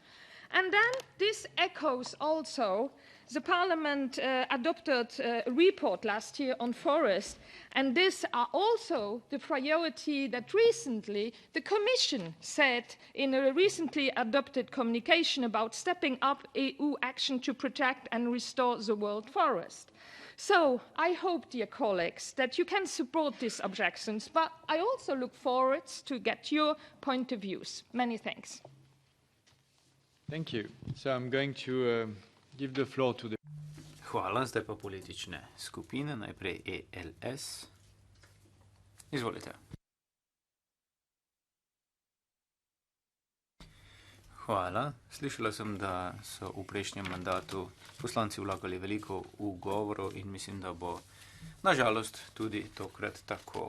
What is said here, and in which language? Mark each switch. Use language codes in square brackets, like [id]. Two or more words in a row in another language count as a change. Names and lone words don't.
[en] And then this echoes also the Parliament adopted a report last year on forest, and these are also the priority that recently the Commission said in a recently adopted communication about stepping up EU action to protect and restore the world forest. So I hope, dear colleagues, that you can support these objections, but I also look forward to get your point of views. Many thanks. Thank you. So I'm going to give the floor to the... [sl] Hvala, zdaj pa politične skupine, najprej ELS. Izvolite. Hvala. Slišala sem, da so v prejšnjem mandatu poslanci vlagali veliko ugovorov in mislim, da bo nažalost tudi tokrat tako.